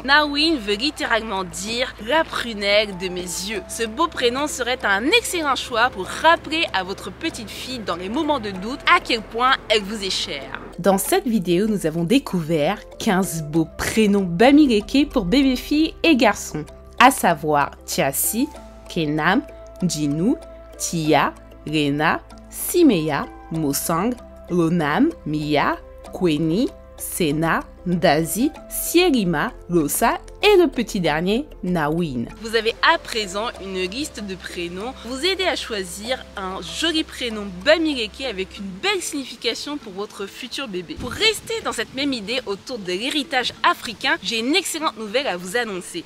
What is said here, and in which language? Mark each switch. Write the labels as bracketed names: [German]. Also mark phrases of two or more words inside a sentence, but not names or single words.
[French] Nawin veut littéralement dire la prunelle de mes yeux. Ce beau prénom serait un excellent choix pour rappeler à votre petite fille dans les moments de doute à quel point elle vous est chère. Dans cette vidéo, nous avons découvert 15 beaux prénoms Bamileke pour bébés filles et garçons, à savoir Tiasi, Kenam, Jinu, Tia, Rena, Simeya, Mosang, Lonam, Mia, Kweni, Sena, Ndazi, Sierima, Losa et le petit dernier, Nawin. Vous avez à présent une liste de prénoms pour vous aider à choisir un joli prénom Bamileke avec une belle signification pour votre futur bébé. Pour rester dans cette même idée autour de l'héritage africain, j'ai une excellente nouvelle à vous annoncer.